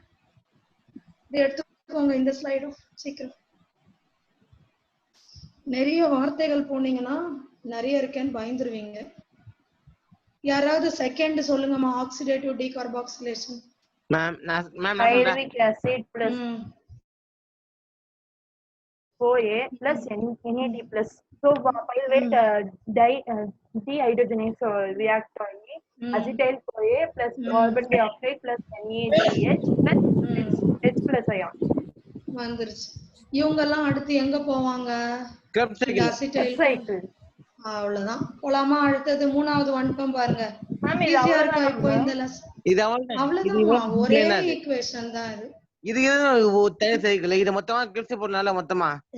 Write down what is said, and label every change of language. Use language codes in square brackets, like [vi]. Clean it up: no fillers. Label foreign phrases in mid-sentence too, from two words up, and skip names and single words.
[ta] இதை எடுத்துக்கோங்க இந்த ஸ்லைடும் சீக்கிரம். நிறைய வார்த்தைகள் போனீங்கன்னா நிறைய இருக்கேன்னு பயந்துருவீங்க. யாராவது செகண்ட் சொல்லுங்கம்மா. [en] oxidative decarboxylation. [ta] மேம் [en] pyruvic acid plus CoA plus NAD plus. So pyruvate dehydrogenase react ஆகி acetyl CoA plus carbon dioxide plus NADH plus H+ ion [ta] வந்துருச்சு. இவங்க எல்லாம் அடுத்து எங்க போவாங்க? [en] acetyl cycle. [ta] அவ்வளவுதான். போலாமா? அடுத்தது 3வது வந்துட்டோம் பாருங்க. ஈஸியா இருக்கா இப்போ இந்த லெசன்? இது அவ்வளவுதான். ஒரே ஈக்குவேஷன் தான் இது. இது தனி சைக்கிள். இது மொத்தமா கிளிப்ஸ் போடனால மொத்தமா